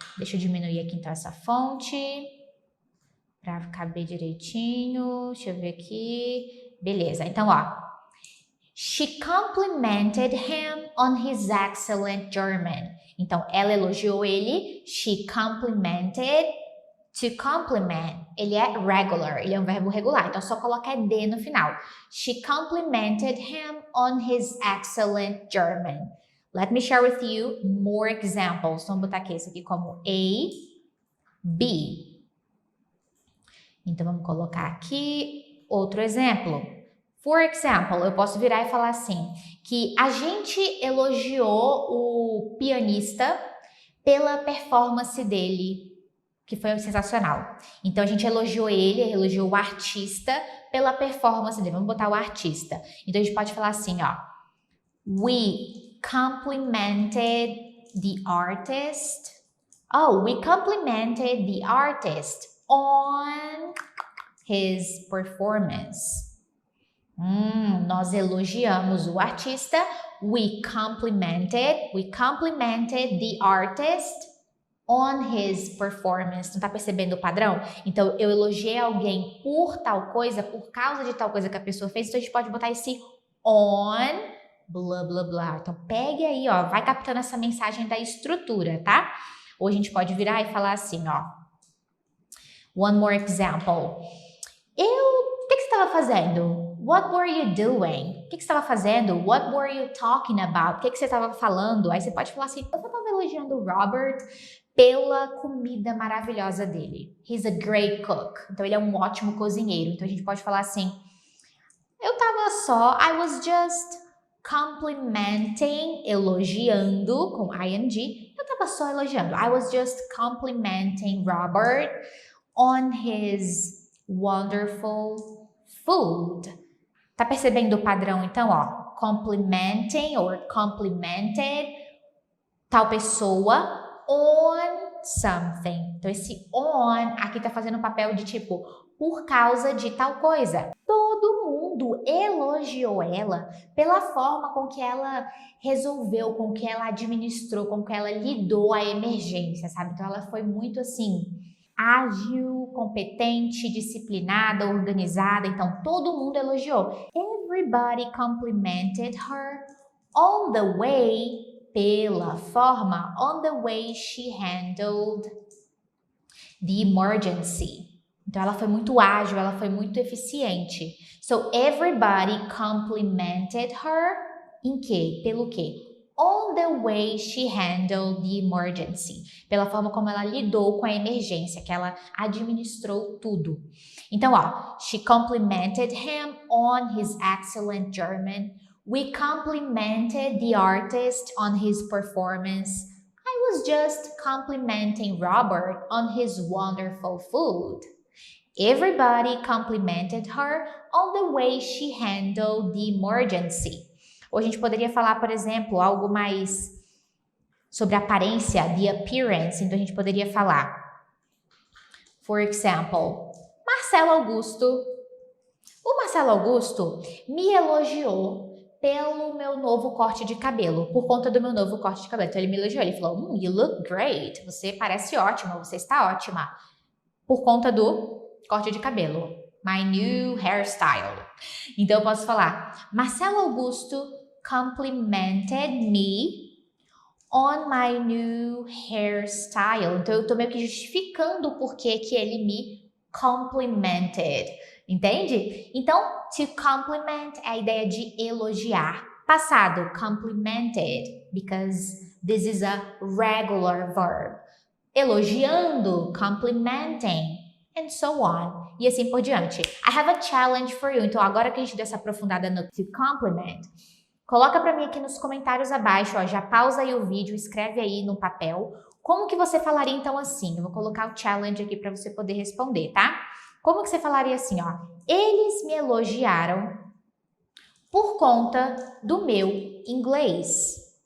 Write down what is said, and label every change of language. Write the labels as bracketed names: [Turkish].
[Portuguese] Deixa eu diminuir aqui então essa fonte para caber direitinho. Deixa eu ver aqui. Beleza, então ó. [English] She complimented him on his excellent German. [Portuguese] Então, ela elogiou ele. [English] She complimented. To compliment, [Portuguese] ele é regular, ele é um verbo regular. Então, só coloca ed no final. [English] She complimented him on his excellent German. Let me share with you more examples. [Portuguese] Vamos botar aqui esse aqui como A, B. Então, vamos colocar aqui outro exemplo. [English] For example, [Portuguese] eu posso virar e falar assim, que a gente elogiou o pianista pela performance dele, que foi sensacional. Então, a gente elogiou ele, elogiou o artista pela performance dele. Vamos botar o artista. Então, a gente pode falar assim, ó. [English] We complimented the artist. Oh, we complimented the artist on his performance. [Portuguese] Nós elogiamos o artista. [English] We complimented the artist on his performance. [Portuguese] Não tá percebendo o padrão? Então, eu elogiei alguém por tal coisa, por causa de tal coisa que a pessoa fez. Então, a gente pode botar esse on, blá, blá, blá. Então, pegue aí, ó, vai captando essa mensagem da estrutura, tá? Ou a gente pode virar e falar assim, ó. [English] One more example. [Portuguese] O que você estava fazendo? [English] What were you doing? [Portuguese] O que você estava fazendo? [English] What were you talking about? [Portuguese] O que você estava falando? Aí você pode falar assim, eu estava elogiando o Robert pela comida maravilhosa dele. [English] He's a great cook. [Portuguese] Então, ele é um ótimo cozinheiro. Então, a gente pode falar assim, [English] I was just complimenting, [Portuguese] elogiando, com ing. Eu estava só elogiando. [English] I was just complimenting Robert on his wonderful food. [Portuguese] Tá percebendo o padrão, então, ó? [English] Complimenting or complimented [Portuguese] tal pessoa [English] on something. [Portuguese] Então, esse on aqui tá fazendo o papel de tipo, por causa de tal coisa. Todo mundo elogiou ela pela forma com que ela resolveu, com que ela administrou, com que ela lidou a emergência, sabe? Então, ela foi muito assim, ágil, competente, disciplinada, organizada. Então, todo mundo elogiou. [English] Everybody complimented her on the way, [Portuguese] pela forma, [English] on the way she handled the emergency. [Portuguese] Então, ela foi muito ágil, ela foi muito eficiente. [English] So, everybody complimented her [Portuguese] em quê? Pelo quê? [English] on the way she handled the emergency. [Portuguese] Pela forma como ela lidou com a emergência, que ela administrou tudo. Então, ó, [English] she complimented him on his excellent German. We complimented the artist on his performance. I was just complimenting Robert on his wonderful food. Everybody complimented her on the way she handled the emergency. [Portuguese] Ou a gente poderia falar, por exemplo, algo mais sobre a aparência, [English] the appearance. [Portuguese] Então a gente poderia falar, [English] for example, [Portuguese] Marcelo Augusto. O Marcelo Augusto me elogiou pelo meu novo corte de cabelo, por conta do meu novo corte de cabelo. Então ele me elogiou, ele falou, [English] you look great, [Portuguese] você parece ótima, você está ótima, por conta do corte de cabelo, [English] my new hairstyle. [Portuguese] Então eu posso falar, [English] Marcelo Augusto complimented me on my new hairstyle. [Portuguese] Então eu tô meio que justificando o porquê que ele me complimented. Entende? Então, to compliment é a ideia de elogiar. Passado, [English] complimented, because this is a regular verb. [Portuguese] Elogiando, [English] complimenting, and so on. [Portuguese] E assim por diante. [English] I have a challenge for you. [Portuguese] Então, agora que a gente deu essa aprofundada no to compliment, coloca para mim aqui nos comentários abaixo, ó, já pausa aí o vídeo, escreve aí no papel. Como que você falaria então assim? Eu vou colocar o challenge aqui para você poder responder, tá? Como que você falaria assim, ó? Eles me elogiaram por conta do meu inglês.